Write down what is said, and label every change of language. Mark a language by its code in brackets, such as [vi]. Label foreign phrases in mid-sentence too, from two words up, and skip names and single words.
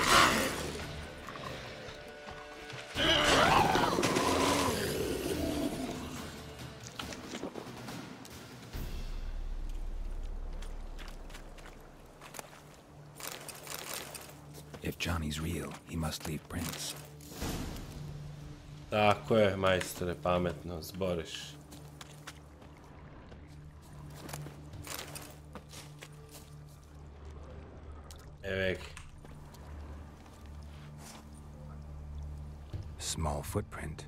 [en] If Johnny's real, he must leave prints. [hr] Tako je, majstore, pametno zboriš. Evek. [en] Small footprint.